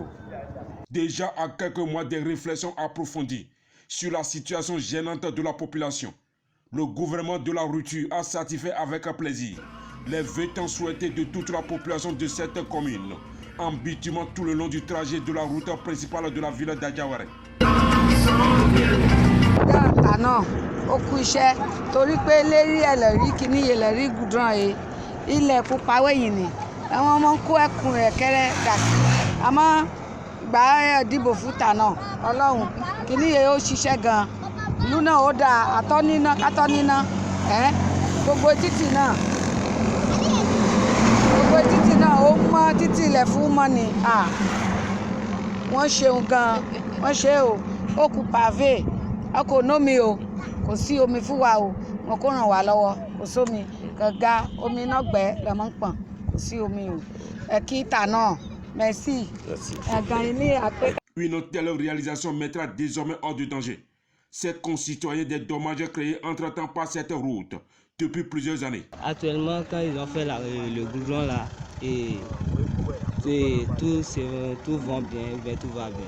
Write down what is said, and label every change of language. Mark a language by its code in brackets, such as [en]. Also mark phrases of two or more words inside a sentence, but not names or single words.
[fr] Déjà à quelques mois des réflexions approfondies sur la situation gênante de la population, le gouvernement de la rupture a satisfait avec plaisir les vœux tant souhaités de toute la population de cette commune, en bitumant tout le long du trajet de la route principale de la ville d'Adjawara. Non, au coucher, [yo] torí pé lérí ẹlẹ́rí kìíní ẹlẹ́rí gùdrán yìí ilẹ̀ pupa wẹ̀yìn ni àwọn ọmọ ń kó ẹkùn rẹ̀ kẹ́rẹ́ dà sí àmọ́ gbà dìbò fún Tànà Ọlọ́run kìíní yìí ó ṣiṣẹ́ gan ìlú náà ó dáa àtọ́níná kátọ́níná gbogbo títì náà ó mọ́ títì ilẹ̀ fún mọ́ni wọ́n ṣeun gan wọ́n ṣe ó kù pavé ọkọ̀ nómi o kò sí omi fún wa o wọn kò ràn wá lọ́wọ́ kò sómi gàgà omi náà gbẹ lọ́mọ ń pọ̀n kò sí omi o kí Tànà merci. [fr] Une telle réalisation mettra désormais hors de danger ses concitoyens des dommages créés entre-temps par cette route depuis plusieurs années. Actuellement, quand ils ont fait le goudron là, et tout va bien, tout va bien.